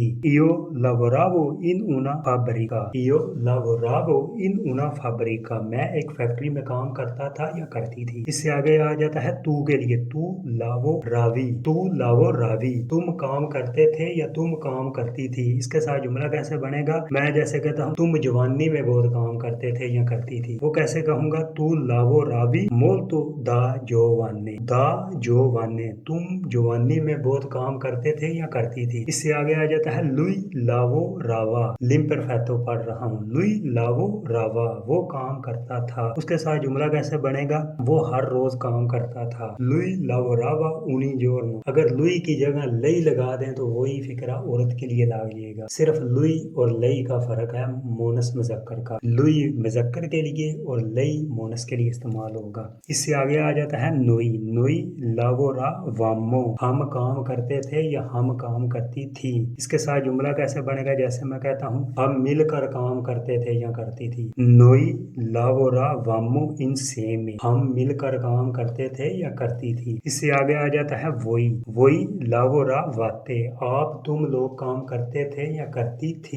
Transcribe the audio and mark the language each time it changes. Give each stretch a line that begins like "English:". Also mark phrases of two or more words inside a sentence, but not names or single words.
Italian: io lavoravo in una fabbrica, io lavoravo in una fabbrica,
Urdu: میں ایک فیکٹری میں کام کرتا تھا یا کرتی تھی. اس سے آگے آ جاتا ہے تو کے لیے,
Italian: tu lavoravi, tu lavoravi,
Urdu: تم کام کرتے تھے یا تم کام کرتی تھی. اس کے ساتھ جملہ کیسے بنے گا۔ میں جیسے کہتا ہوں تم جوانی میں بہت کام کرتے تھے یا کرتی تھی، وہ کیسے کہوں گا.
Italian: tu lavoravi molto da giovane, da giovane, da giovane,
Urdu: تم جوانی میں بہت کام کرتے تھے یا کرتی تھی. اس سے آگے آ جاتا ہے
Italian: lui lavorava,
Urdu: l'imperfetto پڑھ رہا ہوں,
Italian: lui lavorava,
Urdu: وہ کام کرتا تھا. اس کے ساتھ جملہ کیسے بنے گا. وہ ہر روز کام کرتا تھا.
Italian: lui lavorava ogni giorno,
Urdu: اگر lui کی جگہ lei لگا دیں تو وہی فقرہ عورت کے لیے لاگیے گا. صرف lui اور lei کا فرق ہے مونث مذکر کا. lui مذکر کے لیے اور lei مونث کے لیے استعمال ہوگا. اس سے آگے آ جاتا ہے
Italian: noi, noi lavoravamo,
Urdu: ہم کام کرتے تھے یا ہم کام کرتی تھی. اس کے ساتھ جملہ کیسے بنے گا۔ جیسے میں کہتا ہوں ہم مل کر کام کرتے تھے یا کرتی تھی.
Italian: noi lavoravamo insieme,
Urdu: ہم مل کر کام کرتے تھے یا کرتی تھی. اس سے آگے آ جاتا ہے
Italian: voi lavoravate,
Urdu: آپ تم لوگ کام کرتے تھے یا کرتی تھی.